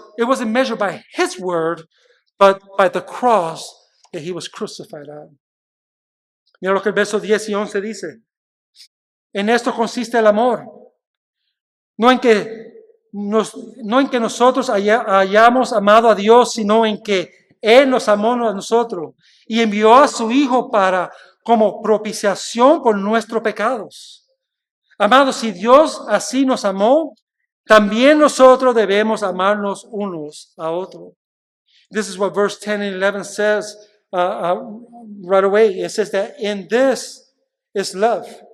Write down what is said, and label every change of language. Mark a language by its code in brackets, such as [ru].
[en] It wasn't measured by his word, but by the cross that he was crucified on. [es] Mira lo que el verso 10 y 11 dice. En esto consiste el amor, no en que nosotros hayamos amado a Dios, sino en que Él nos amó a nosotros y envió a su Hijo como propiciación por nuestros pecados. Amados, si Dios así nos amó, también nosotros debemos amarnos unos a otros. [en] This is what verse 10 and 11 says right away. It says that in this is love.